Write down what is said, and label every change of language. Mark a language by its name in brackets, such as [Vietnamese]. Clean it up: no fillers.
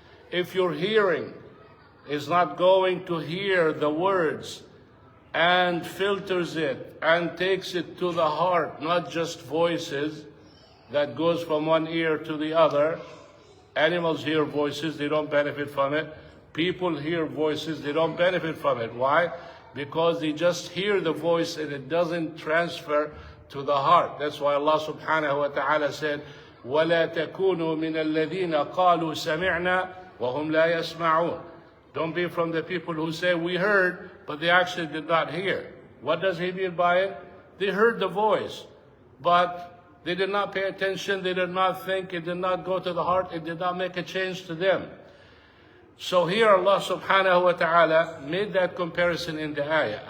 [English] If your hearing is not going to hear the words and filters it and takes it to the heart, not just voices that goes from one ear to the other. Animals hear voices, they don't benefit from it. People hear voices, they don't benefit from it. Why? Because they just hear the voice and it doesn't transfer to the heart. That's why Allah subhanahu wa ta'ala said, [Arabic] وَلَا تَكُونُوا مِنَ الَّذِينَ قَالُوا سَمِعْنَا وَهُمْ لَا يَسْمَعُونَ. [English] Don't be from the people who say, we heard, but they actually did not hear. What does He mean by it? They heard the voice, but they did not pay attention, they did not think, it did not go to the heart, it did not make a change to them. So here Allah subhanahu wa ta'ala made that comparison in the ayah.